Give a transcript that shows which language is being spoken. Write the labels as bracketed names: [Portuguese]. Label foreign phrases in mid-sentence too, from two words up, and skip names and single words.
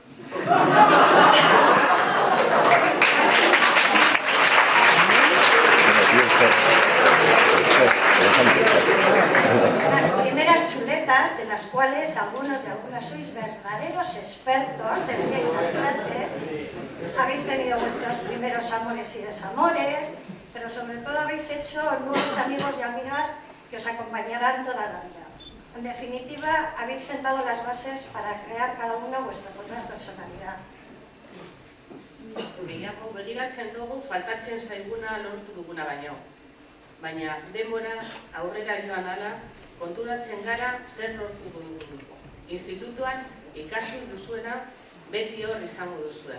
[Spanish] Las primeras chuletas, de las cuales algunos y algunas sois verdaderos expertos, decíais en clases. Habéis tenido vuestros primeros amores y desamores, pero sobre todo habéis hecho nuevos amigos y amigas que os acompañarán toda la vida. En definitiva, habéis sentado las bases para crear cada uno vuestra propia personalidad. [Basque] Gehiago begiratzen dugu faltatzen zaiguna lortu duguna baino. Baina denbora aurrera joan ala konturatzen gara zer lortu dugu. Institutuan ikasi duzuena beti hor izango duzue.